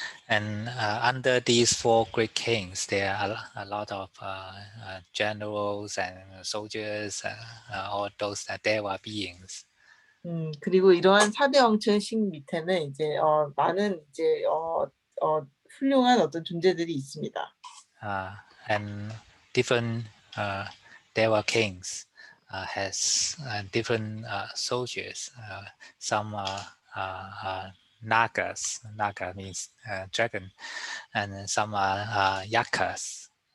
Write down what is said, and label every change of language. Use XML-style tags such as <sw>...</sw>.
<en>And under these four great kings, there are a lot of generals and soldiers, all those Deva beings.</en> <ko>그리고 이러한 4대 왕천 신 밑에는 이제 많은 이제 훌륭한 어떤 존재들이 있습니다.</ko> <en>And different Deva kings has different soldiers. Some are nagas. Naga means dragon, and some are yakas.</en>